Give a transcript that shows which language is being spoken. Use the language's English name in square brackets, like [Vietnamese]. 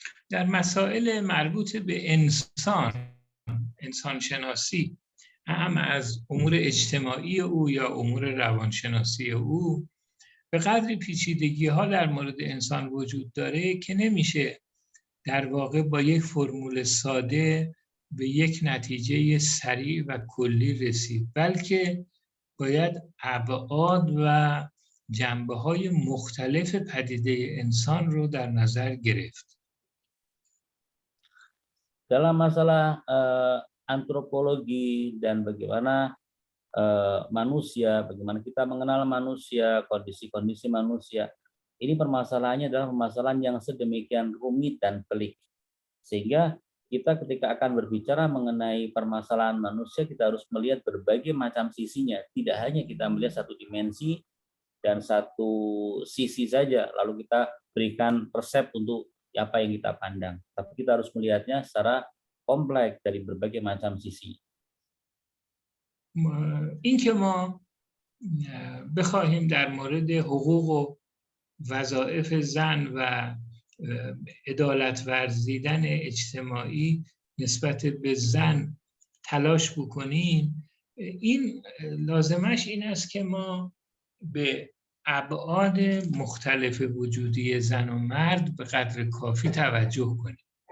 [Persian] در مسائل مربوط به انسان شناسی، هم از امور اجتماعی او یا امور روانشناسی او، به قدری پیچیدگی ها در مورد انسان وجود داره که نمیشه در واقع با یک فرمول ساده به یک نتیجه سریع و کلی رسید، بلکه باید ابعاد و جنبه‌های مختلف پدیده انسان رو در نظر گرفت. [Indonesian] Dalam masalah antropologi dan bagaimana manusia, bagaimana kita mengenal manusia, kondisi-kondisi manusia, ini permasalahannya adalah permasalahan yang sedemikian rumit dan pelik, sehingga kita ketika akan berbicara mengenai permasalahan manusia, kita harus melihat berbagai macam sisinya. Tidak hanya kita melihat satu dimensi dan satu sisi saja, lalu kita berikan resep untuk apa yang kita pandang. Tapi kita harus melihatnya secara kompleks dari berbagai macam sisi. [Persian] این که ما بخواهیم در مورد حقوق و وظایف زن و عدالت ورزیدن اجتماعی نسبت به زن تلاش بکنیم، این لازمش این است که ما به ابعاد مختلف وجودی زن و مرد به قدر کافی توجه کنیم.